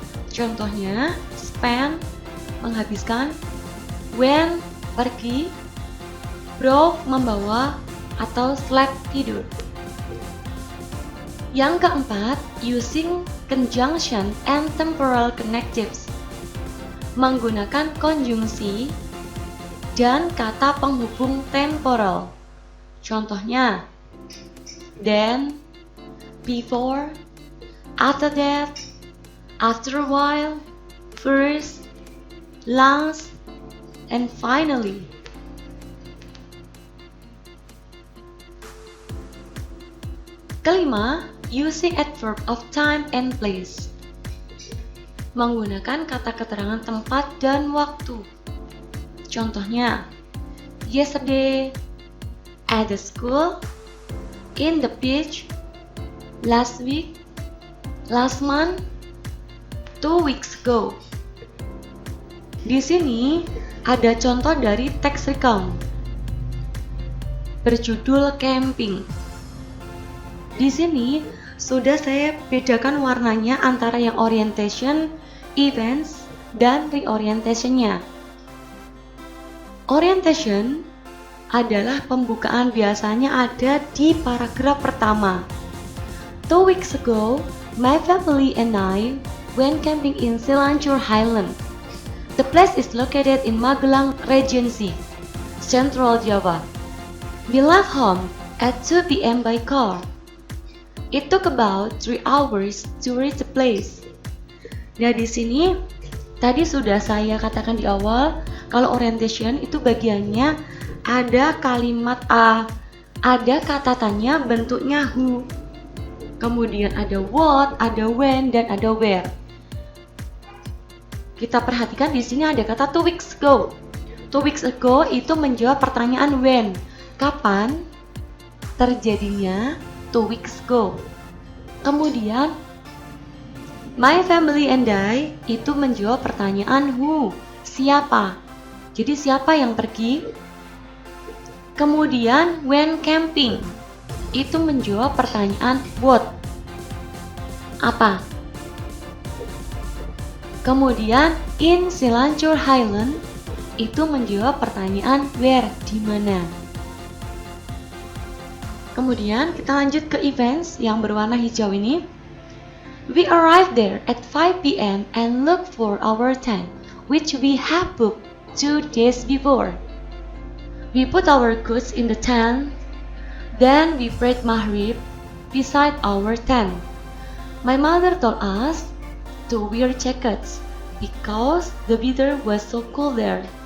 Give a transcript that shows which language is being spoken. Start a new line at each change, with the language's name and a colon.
Indonesian: Contohnya spend, menghabiskan, went, pergi, brought, membawa, atau slept, tidur. Yang keempat,
English: using conjunction and temporal connectives.
Indonesian: Menggunakan konjungsi dan kata penghubung temporal. Contohnya
English: then, before, after that, after a while, first, last, and finally.
Indonesian: Kelima,
English: using adverb of time and place.
Indonesian: Menggunakan kata keterangan tempat dan waktu. Contohnya,
English: yesterday, at the school, in the beach, last week, last month, 2 weeks ago.
Indonesian: Di sini ada contoh dari teks recount berjudul camping. Di sini sudah saya bedakan warnanya antara yang orientation, events, dan reorientation-nya. Orientation adalah pembukaan, biasanya ada di paragraf pertama.
English: 2 weeks ago, my family and I went camping in Silanjur Highland. The place is located in Magelang Regency, Central Java. We left home at 2 p.m. by car. It took about 3 hours to reach the place.
Indonesian: Nah, di sini tadi sudah saya katakan di awal kalau orientation itu bagiannya ada kalimat ada kata tanya bentuknya who. Kemudian ada what, ada when, dan ada where. Kita perhatikan di sini ada kata
English: 2 weeks ago.
Indonesian: 2 weeks ago itu menjawab pertanyaan when. Kapan terjadinya
English: 2 weeks ago.
Indonesian: Kemudian
English: my family and I
Indonesian: itu menjawab pertanyaan who, siapa. Jadi siapa yang pergi? Kemudian
English: when camping
Indonesian: itu menjawab pertanyaan what, apa. Kemudian
English: in Silanjur Highland
Indonesian: itu menjawab pertanyaan where, di mana. Kemudian kita lanjut ke events yang berwarna hijau ini.
English: We arrived there at 5 p.m. and looked for our tent, which we have booked 2 days before. We put our goods in the tent, then we prayed Maghrib beside our tent. My mother told us to wear jackets because the weather was so cool there.